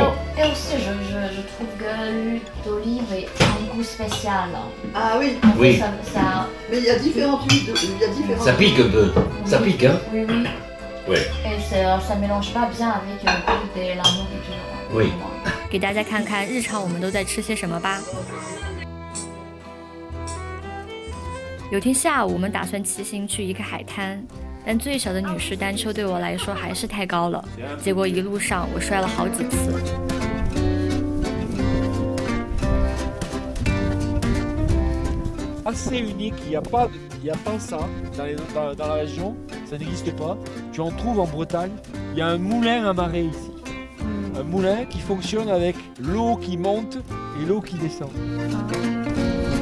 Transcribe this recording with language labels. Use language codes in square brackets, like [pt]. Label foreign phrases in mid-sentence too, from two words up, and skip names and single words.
[fr] Bon. et aussi, je trouve que l'huile d'olive a un goût spécial. ah oui, En fait, Oui. ça, mais il y a différentes huiles, il y a différentes. Ça pique un peu. Ça pique, hein? Oui, oui. Ouais. Et ça mélange pas bien avec le goût de la nourriture. Oui. [zh] 给大家看看日常我们都在吃些什么吧。有天下午，我们打算骑行去一个海滩，但最小的女士单车对我来说还是太高了，结果一路上我摔了好几次。 [fr] Assez unique, il n'y a pas ça dans la région, ça n'existe pas. Tu en trouves en Bretagne, il y a un moulin à marée ici. Un moulin qui fonctionne avec l'eau qui monte et l'eau qui descend.